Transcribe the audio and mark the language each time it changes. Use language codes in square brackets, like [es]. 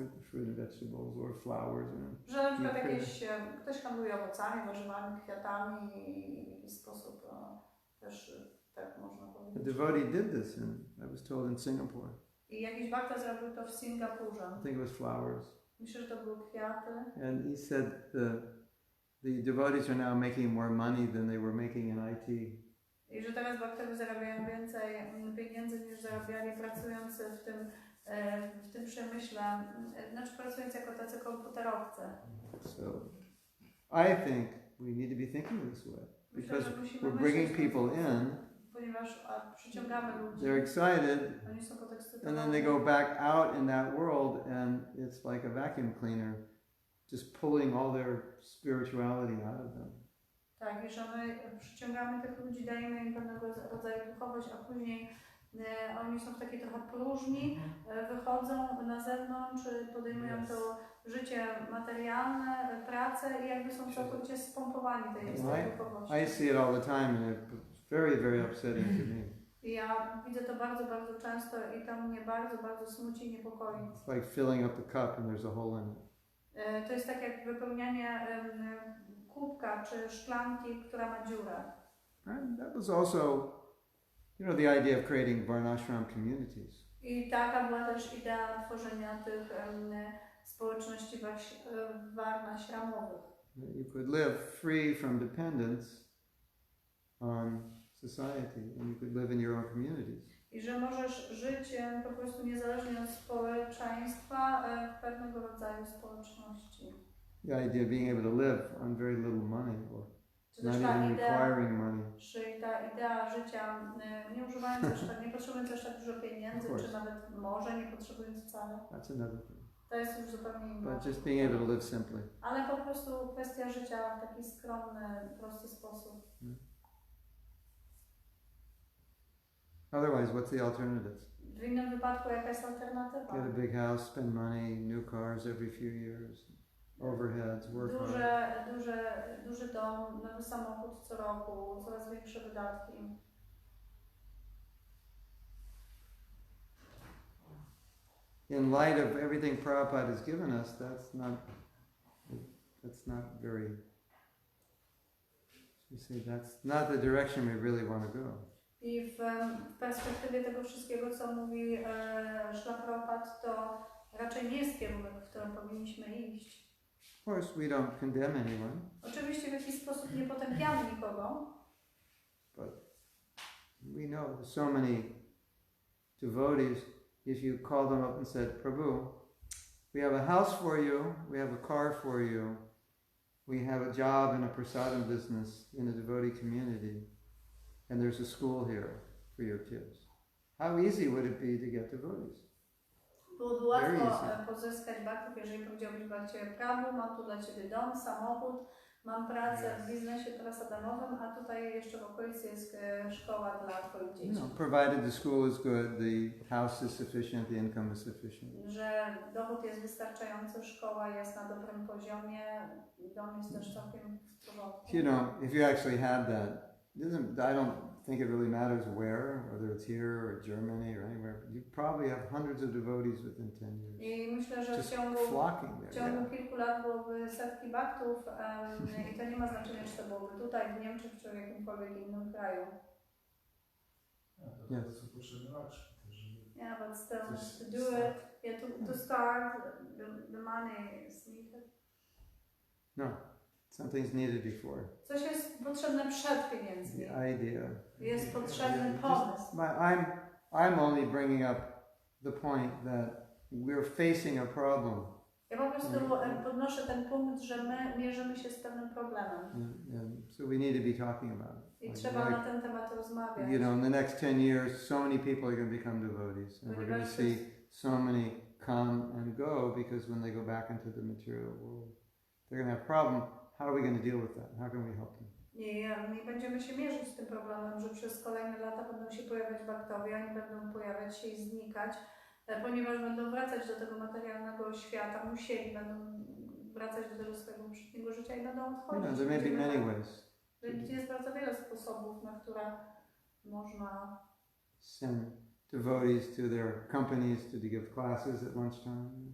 [en] Fruit and vegetables or flowers. [pl] Że na przykład ktoś handluje owocami, warzywami, kwiatami i w jakiś sposób też tak można powiedzieć. [en] A devotee did this I was told in Singapore. [pl] I jakiś bhakta zrobił to w Singapurze. [en] I think it was flowers. [pl] Myślę, że to były kwiaty. [en] And he said the devotees are now making more money than they were making in IT. [pl] I że teraz bhaktowie zarabiają więcej pieniędzy niż zarabiali pracując w tym przemyśle, znaczy pracując jako tacy komputerowcy. [en] So I think we need to be thinking this way because we're bringing people in, [pl] ponieważ przyciągamy ludzi. [en] they're excited, [pl] Oni są podekscytowani. [en] and then they go back out in that world and it's like a vacuum cleaner. just pulling all their spirituality out of them. [pl] Tak, i że my przyciągamy tych ludzi, dajemy im pewnego rodzaju duchowość, a później oni są w takiej trochę próżni, wychodzą na zewnątrz, podejmują to życie materialne, pracę i jakby są całkowicie spompowani tej duchowości. [en] I see it all the time and it's very, very upsetting to me. [pl] I ja widzę to bardzo, bardzo często i to mnie bardzo, bardzo smuci i niepokoi. [en] It's like filling up the cup and there's a hole in it. [pl] To jest tak jak wypełnianie kubka czy szklanki, która ma dziurę. [en] And that was also, the idea of creating varnashram communities. [pl] I taka była też idea tworzenia tych społeczności warnashramowych. [en] You could live free from dependence on society and you could live in your own communities. [pl] I że możesz żyć po prostu niezależnie od społeczeństwa w pewnego rodzaju społeczności. [en] The idea of being able to live on very little money or [pl] Czy [en] not [pl] też ta [en] even [pl] idea, [en] requiring money. [pl] czy ta idea życia nie używając też tak, nie potrzebując też tak dużo pieniędzy, czy nawet może nie potrzebując wcale. [en] That's another thing. [pl] To jest już zupełnie inna. [en] But just being able to live simply. [pl] Ale po prostu kwestia życia w taki skromny, prosty sposób. [en] Otherwise, what's the alternative? [pl] W innym wypadku jaka jest alternatywa? [en] Get a big house, spend money, new cars every few years, overheads, work hard. [pl] Duży dom, nowy samochód co roku, coraz większe wydatki. [en] In light of everything Prabhupada has given us, that's not very, that's not the direction we really want to go. [pl] I w perspektywie tego wszystkiego, co mówi Śla Prabhupada, to raczej nie jest kierunek, w którym powinniśmy iść. [en] Of course, we don't condemn anyone. [pl] Oczywiście w jakiś sposób nie potępiamy nikogo. [en] But we know there's so many devotees, if you called them up and said, Prabhu, we have a house for you, we have a car for you, we have a job in a prasadam business in a devotee community, and there's a school here for your kids. How easy would it be to get devotees? [pl] Byłoby łatwo pozyskać bhaktów, jeżeli powiedziałbyś Bhakcie Prabhu, mam tu dla Ciebie dom, samochód, mam pracę w biznesie prasadamowym, a tutaj jeszcze w okolicy jest szkoła dla Twoich dzieci. [en] Provided the school is good, the house is sufficient, the income is sufficient. [pl] Że dochód jest wystarczający, szkoła jest na dobrym poziomie, dom jest też całkiem w porządku. [en] If you actually had that, I don't think it really matters where, whether it's here or Germany or anywhere. You probably have hundreds of devotees within 10 years. [pl] I myślę, że [en] Just [pl] w ciągu kilku lat byłoby setki bhaktów i to nie ma znaczenia, czy to byłoby tutaj, w Niemczech, czy w jakimkolwiek innym kraju. To są potrzebne walki. [en] Yeah, but still, to do it, to start, the money is needed. [pl] No. [en] Something's needed before. [pl] Coś jest potrzebne przed pieniędzmi. [en] The idea. [pl] Jest potrzebny pomysł. [en] I'm only bringing up the point that we're facing a problem. [pl] Ja po prostu podnoszę ten punkt, że my mierzymy się z pewnym problemem. [en] And so we need to be talking about it. [pl] I trzeba na ten temat rozmawiać. [en] In the next 10 years, so many people are going to become devotees, and we're going to see so many come and go because when they go back into the material world, they're going to have a problem. How are we going to deal with that? How can we help them? [pl] I będziemy się mierzyć z tym problemem, że przez kolejne lata będą się pojawiać bhaktowie, oni będą pojawiać się i znikać, ponieważ będą wracać do tego materialnego świata, będą wracać do tego swojego poprzedniego życia i będą odchodzić. [en] There may be many ways. [pl] Jest bardzo wiele sposobów, na które można [en] send devotees to their companies to give classes at lunchtime.